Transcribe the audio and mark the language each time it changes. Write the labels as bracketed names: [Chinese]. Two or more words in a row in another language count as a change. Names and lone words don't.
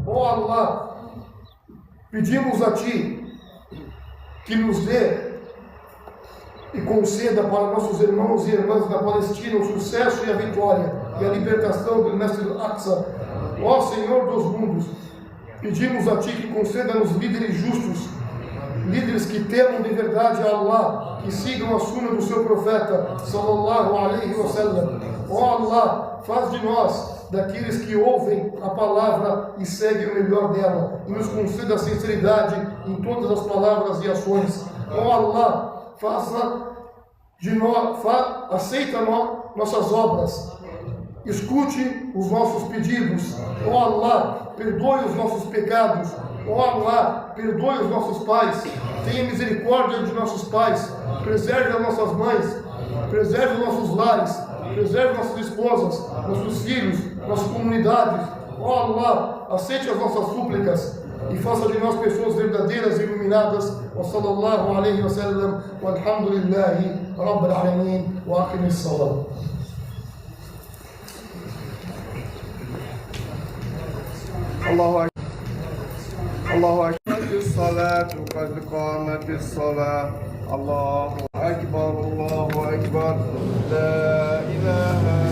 [Portuguese] Ó Allah, pedimos a Ti que nos dê e conceda para nossos irmãos e irmãs da Palestina o sucesso e a vitória e a libertação do Mestre Al-Aqsa. Ó Senhor dos mundos, pedimos a Ti que conceda-nos líderes justos, líderes que temam de verdade a Allah, que sigam a sunna do seu profeta [Arabic] صلى الله عليه وسلم. [Portuguese] Ó Allah, faz de nós daqueles que ouvem a palavra e seguem o melhor dela, e nos conceda a sinceridade em todas as palavras e ações. Ó Allah, faça de nós, aceita nossas obras, escute os nossos pedidos. Ó Allah, perdoe os nossos pecados. Ó Allah, perdoe os nossos pais, tenha misericórdia de nossos pais, preserve as nossas mães, preserve os nossos lares, preserve nossas esposas, nossos filhos, nossas comunidades. Ó Allah, aceite as nossas súplicas e faça de nós pessoas verdadeiras e iluminadas. [Arabic] وصلى الله عليه وسلم والحمد لله رب العالمين وأقم الصلاة. الله أكبر الله أكبر. الصلاة قد قامت الصلاة الله أكبر الله أكبر لا إله